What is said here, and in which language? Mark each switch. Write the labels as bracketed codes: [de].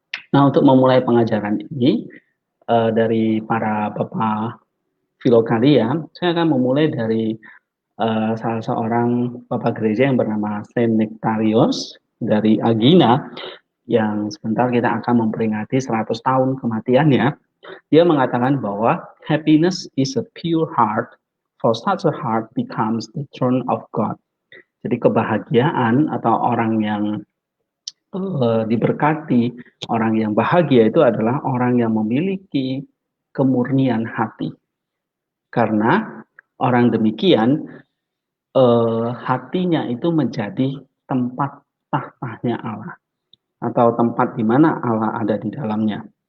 [id] Nah, untuk memulai pengajaran ini dari para bapak filokalia, saya akan memulai dari salah seorang bapak gereja yang bernama Saint Nectarios dari Agina, yang sebentar kita akan memperingati 100 tahun kematiannya. Dia mengatakan bahwa [en] happiness is a pure heart, for such a heart becomes the throne of God. [id] Jadi kebahagiaan atau orang yang diberkati, orang yang bahagia itu adalah orang yang memiliki kemurnian hati. Karena orang demikian hatinya itu menjadi tempat tahtanya Allah atau tempat di mana Allah ada di dalamnya.